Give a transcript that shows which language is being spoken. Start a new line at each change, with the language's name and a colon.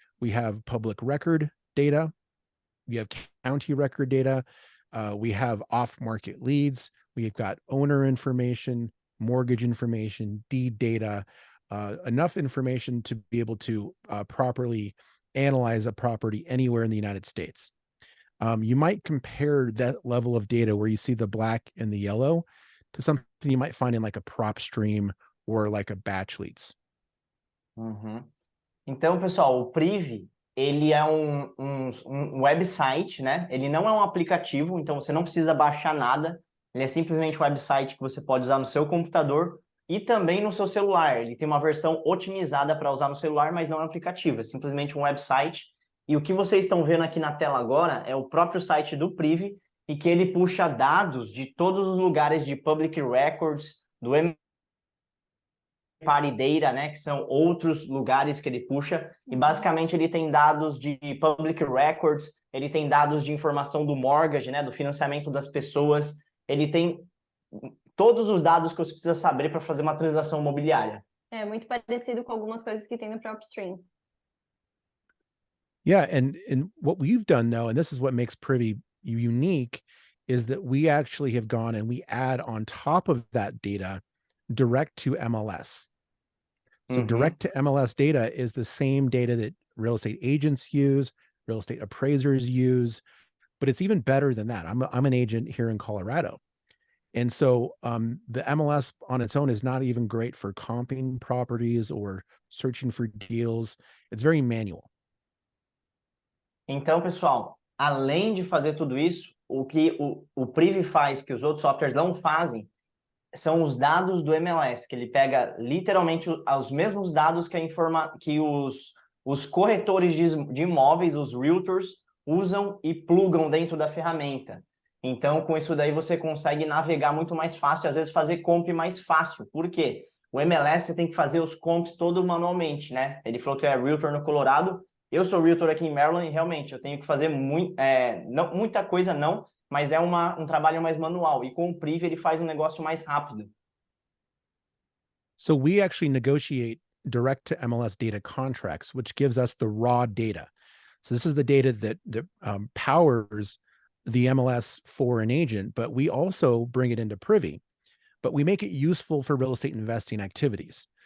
English: We have public record data, we have county record data, we have off-market leads, we've got owner information, mortgage information, deed data, enough information to be able to properly analyze a property anywhere in the United States. You might compare that level of data where you see the black and the yellow to something you might find in like a prop stream or like a batch leads. Uhum.
Portuguese: Então, pessoal, o Privy, ele é um website, né? Ele não é um aplicativo, então você não precisa baixar nada. Ele é simplesmente um website que você pode usar no seu computador e também no seu celular. Ele tem uma versão otimizada para usar no celular, mas não é um aplicativo, é simplesmente um website. E o que vocês estão vendo aqui na tela agora é o próprio site do Privy, e que ele puxa dados de todos os lugares de public records, do party data, né, que são outros lugares que ele puxa, e basicamente ele tem dados de public records, ele tem dados de informação do mortgage, né, do financiamento das pessoas, ele tem todos os dados que você precisa saber para fazer uma transação imobiliária. É muito parecido com algumas coisas que tem no próprio stream.
English: Yeah, and what we've done though, and this is what makes Privy unique, is that we actually have gone and we add on top of that data direct to MLS. So direct to MLS data is the same data that real estate agents use, real estate appraisers use, but it's even better than that. I'm an agent here in Colorado. And so the MLS on its own is not even great for comping properties or searching for deals. It's very manual.
Portuguese: Então, pessoal, além de fazer tudo isso, o que o Privy faz, que os outros softwares não fazem, são os dados do MLS, que ele pega literalmente os mesmos dados que os corretores de imóveis, os realtors, usam e plugam dentro da ferramenta. Então, com isso daí, você consegue navegar muito mais fácil, às vezes fazer comp mais fácil. Por quê? O MLS você tem que fazer os comps todo manualmente, né? Ele falou que é realtor no Colorado. Eu sou realtor aqui em Maryland e realmente eu tenho que fazer não, muita coisa não, mas é um trabalho mais manual. E com o Privy ele faz um negócio mais rápido.
English: So we actually negotiate direct to MLS data contracts, which gives us the raw data. So this is the data that powers the MLS for an agent, but we also bring it into Privy, but we make it useful for real estate investing activities.